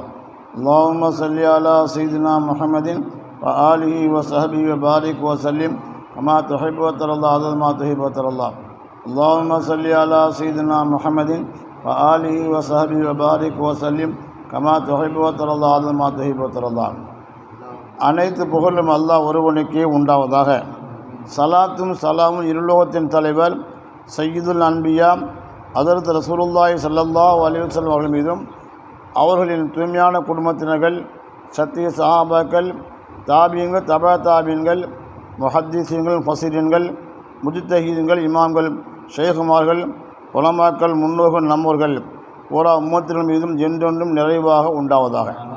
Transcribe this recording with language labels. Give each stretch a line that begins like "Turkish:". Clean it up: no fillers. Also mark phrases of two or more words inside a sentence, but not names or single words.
Arabic: اللهم صل على سيدنا محمد وآله وصحبه وبارك وسلم كما تحب وترضى عدد ما تحب وترضى. اللهم صل على سيدنا محمد وآله وصحبه وبارك وسلم كما تحب وترضى عدد ما تحب وترضى.
Tamil: அனைத்து புகழும் அல்லாஹ் ஒருவனுக்கே உண்டாவதாக. சலாத்தும் சலாமும் இருலோகத்தின் தலைவர்
Arabic: سيد الأنبياء حضرة رسول الله صلى الله عليه وسلم
Tamil: அவர்கள் மீதும் அவர்களின் தூய்மையான குடும்பத்தினர்கள், சத்திய சஹாபாக்கள், தாபியங்கள், தபா தாபியன்கள், முஹத்திஸீன்கள், ஃபஸீரீன்கள், முஜ்தஹீதுகள், இமாம்கள், ஷேகுமார்கள், உலமாக்கள், முன்னோர்கள், நம்மோர்கள் பூரா உம்மத்தின் மீதும் என்றென்றும் நிறைவாக உண்டாவதாக.